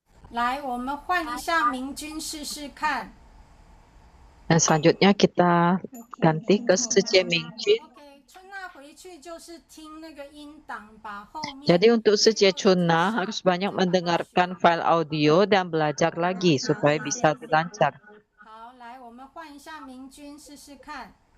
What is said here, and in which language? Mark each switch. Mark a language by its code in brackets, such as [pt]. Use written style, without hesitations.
[zh] 来，我们换一下明君试试看。 [id] Dan selanjutnya kita ganti ke Suci Mingjin. [zh] OK， 春娜回去就是听那个音档，把后面。 [id] Jadi untuk Suci Chunna harus banyak mendengarkan file audio dan belajar lagi supaya bisa lancar. [zh] 好，来，我们换一下明君试试看。